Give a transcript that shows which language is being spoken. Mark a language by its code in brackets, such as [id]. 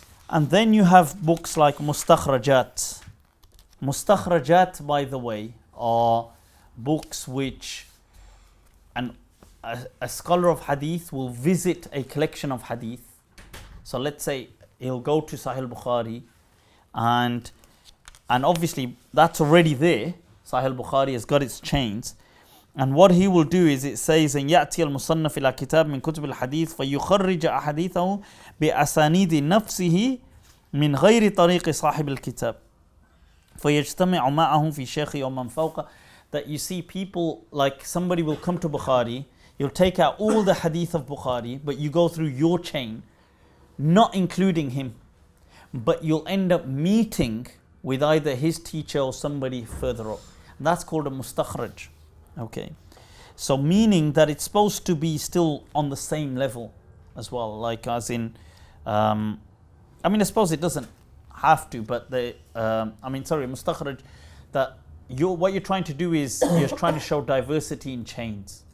[en] And then you have books like Mustakhrajat. Mustakhrajat, by the way, are books which a scholar of hadith will visit a collection of hadith. So let's say he'll go to Sahih Bukhari, and obviously that's already there. Sahih Bukhari has got its chains. And what he will do is, it says, [ar] أن يأتي المصنف إلى كتاب من كتب الحديث فيخرج أحاديثه بأسانيد نفسه من غير طريق صاحب الكتاب فيجتمع معه في شيخ ومن فوقه. [en] That you see people, like somebody will come to Bukhari, you'll take out all the hadith of Bukhari, but you go through your chain, not including him, but you'll end up meeting with either his teacher or somebody further up. That's called a mustakhraj. Okay, so meaning that it's supposed to be still on the same level as well, like as in, I suppose it doesn't have to, but mustakhraj, that what you're trying to do is you're trying to show diversity in chains.